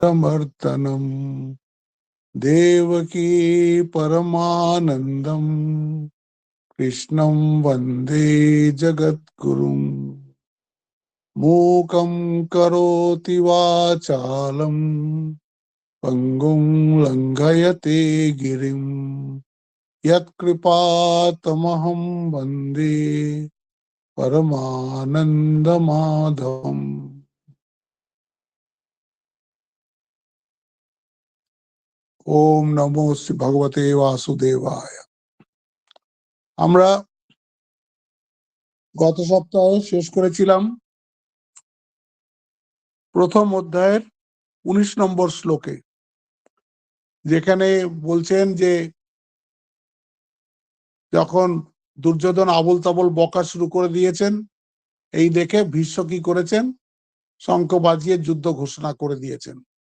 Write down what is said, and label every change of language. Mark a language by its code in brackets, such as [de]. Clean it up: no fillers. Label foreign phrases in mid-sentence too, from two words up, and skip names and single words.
[sa] समर्तनम देवकी परमानंदम कृष्णं वंदे जगद्गुरुम मूकं करोति वाचालं पंगुं लंघयते गिरिं यत्कृपातमहं वंदे परमानंदमाधवम्। ओम नमो श्री भगवते वासुदेवाय। [bn] আমরা গত সপ্তাহে শেষ করেছিলাম প্রথম অধ্যায়ের ১৯ নম্বর শ্লোকে, যেখানে বলছেন যে যখন দুর্যোধন আবল তাবল বকা শুরু করে দিয়েছেন, এই দেখে ভীষ্ম কি করেছেন, শঙ্খ বাজিয়ে যুদ্ধ ঘোষণা করে দিয়েছেন।